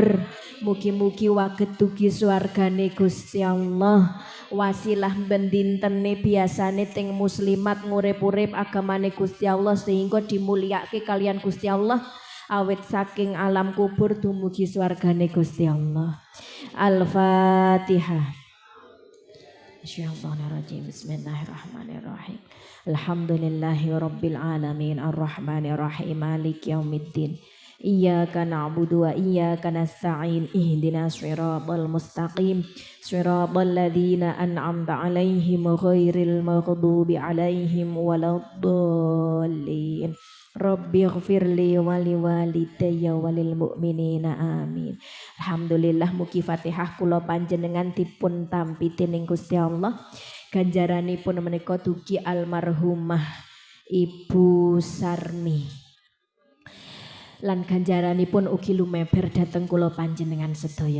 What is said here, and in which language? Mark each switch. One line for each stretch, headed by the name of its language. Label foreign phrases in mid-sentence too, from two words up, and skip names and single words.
Javanese: Mugi-mugi waget dugi swargane Gusti Allah. Wasilah bendintene biasane ting muslimat ngurip-urip agamane Gusti Allah sehingga dimulyakake kalian Gusti Allah. Awit saking alam kubur dumugi swargane Gusti Allah. Al-Fatihah.
Arabic: بسم الله الرحمن الرحيم. بسم الله الرحمن الرحيم. الحمد لله رب العالمين الرحمن الرحيم مالك يوم الدين. إياك نعبد وإياك نستعين اهدنا الصراط المستقيم صراط الذين أنعمت عليهم غير المغضوب عليهم ولا الضالين. رب اغفر لي ولوالدي وللمؤمنين آمين.
Javanese: Alhamdulillah mugi Fatihah kula panjenengan dipun tampi dening Gusti Allah. Ganjaranipun menika dugi almarhumah Ibu Sarmi. Lan ganjaranipun ugi lumeber dhateng kula panjenengan sedaya.